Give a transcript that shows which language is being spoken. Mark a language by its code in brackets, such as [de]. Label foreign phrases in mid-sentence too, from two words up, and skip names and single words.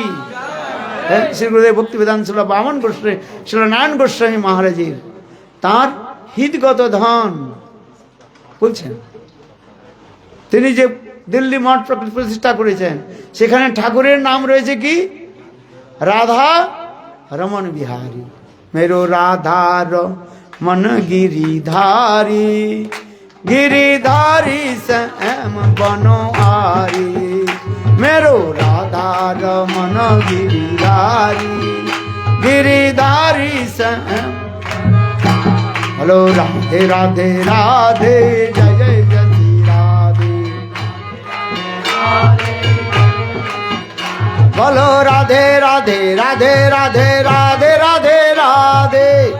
[bn] শ্রী গুরুদেব ভক্তি বেদান্ত ছিল বামন গোস্বামী, ছিল নারায়ণ গোস্বামী মহারাজের তাঁর হিতগত ধন বলছেন। তিনি যে দিল্লি মঠ প্রতিষ্ঠা করেছেন, সেখানে ঠাকুরের নাম রয়েছে কি? রাধা রমন বিহারী। [hi] मेरो राधा रमन गिरिधारी, गिरिधारी श्याम बनहारी मेरो राधा रमन गिरिधारी गिरिधारी श्याम। हेलो राधे राधे राधे जय जय जय श्री राधे। बोलो राधे राधे राधे राधे राधे राधे राधे।